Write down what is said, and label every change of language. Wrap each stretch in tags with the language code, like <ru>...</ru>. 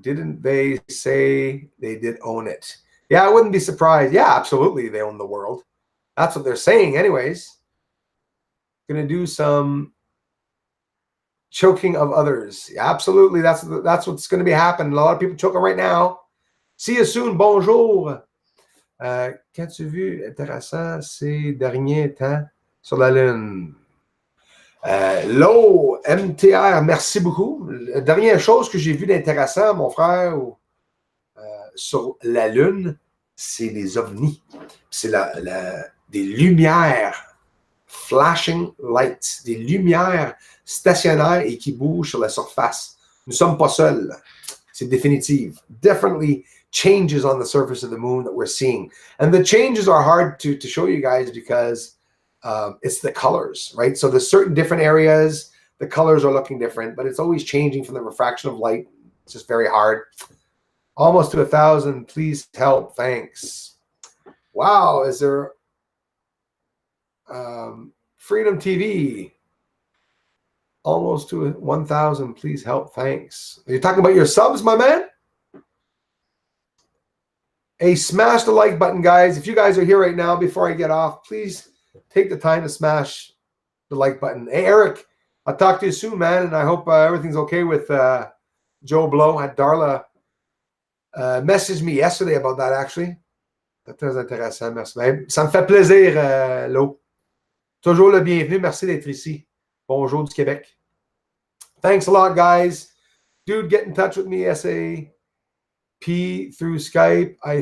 <en>Didn't they say they did own it? Yeah, I wouldn't be surprised. Yeah, absolutely, they own the world. That's what they're saying anyways. Going to do some choking of others. Yeah, absolutely, that's what's going to be happening. A lot of people choking right now. See you soon. Bonjour.</en> <fr>Qu'as-tu vu intéressant ces derniers temps sur la Lune? L'eau, MTR, merci beaucoup. La dernière chose que j'ai vu d'intéressant, mon frère, sur la Lune, c'est les ovnis. C'est des lumières,</fr> <en>flashing lights,</en> <fr>des lumières stationnaires et qui bougent sur la surface. Nous ne sommes pas seuls. C'est définitive.</fr> <en>Definitely changes on the surface of the moon that we're seeing. And the changes are hard to show you guys because it's the colors, right? So there's certain different areas, the colors are looking different, but it's always changing from the refraction of light. It's just very hard. Almost to 1,000. Please help. Thanks. Wow. Is there Freedom TV? Almost to 1,000. Please help. Thanks. Are you talking about your subs, my man? Hey, smash the like button, guys. If you guys are here right now, before I get off, please take the time to smash the like button. Hey, Eric, I'll talk to you soon, man, and I hope everything's okay with Joe Blow. Had Darla messaged me yesterday about that, actually.</en> <fr>C'est très intéressant, merci. Ça me fait plaisir, Lo. Toujours le bienvenu. Merci d'être ici. Bonjour du Québec.</fr> <en>Thanks a lot, guys. Dude, get in touch with me, SAP through Skype.</en>